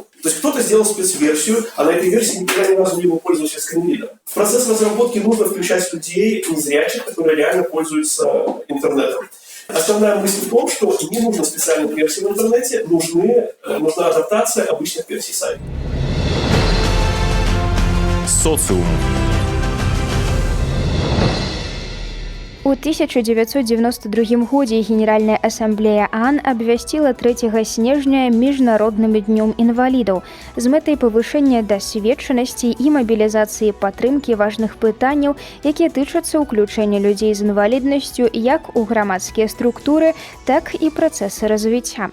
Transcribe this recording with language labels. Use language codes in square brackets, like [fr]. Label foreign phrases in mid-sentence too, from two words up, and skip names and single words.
[ru] То есть кто-то сделал спецверсию, а на этой версии никогда ни разу не был пользователем скринридера. В процесс разработки нужно включать людей незрячих, которые реально пользуются интернетом. Основная мысль в том, что не нужно специальных версий в интернете, нужна адаптация обычных версий сайта. Социум. [be] У 1992 годзе Генеральная Ассамблея ААН абвясціла 3 снежня міжнародным днём інвалідаў з мэтай павышэння дасведчанасці і мабілізацыі падтрымкі важных пытанняў, якія тычацца ўключэння людзей з інваліднасцю як у грамадскія структуры, так і працэсы развіцця.